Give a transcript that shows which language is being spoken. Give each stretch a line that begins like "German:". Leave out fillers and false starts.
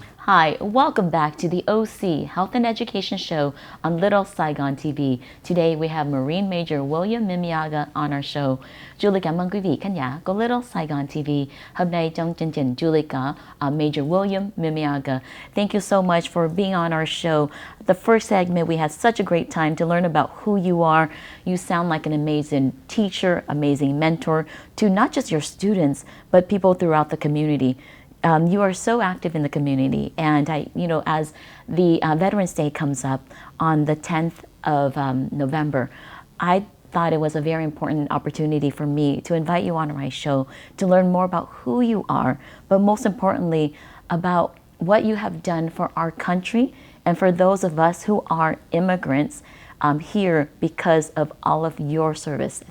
English: Hi, welcome back to the OC Health and Education Show on Little Saigon TV. Today we have Marine Major William Mimiaga on our show.
Vietnamese: Julie cảm ơn quý vị khán giả của Little Saigon TV. Hôm nay trong chương trình Julie có Major William Mimiaga.
English: Thank you so much for being on our show. The first segment we had such a great time to learn about who you are. You sound like an amazing teacher, amazing mentor to not just your students but people throughout the community. You are so active in the community, and as the Veterans Day comes up on the 10th of November, I thought it was a very important opportunity for me to invite you on my show to learn more about who you are, but most importantly, about what you have done for our country and for those of us who are immigrants here because of all of your service.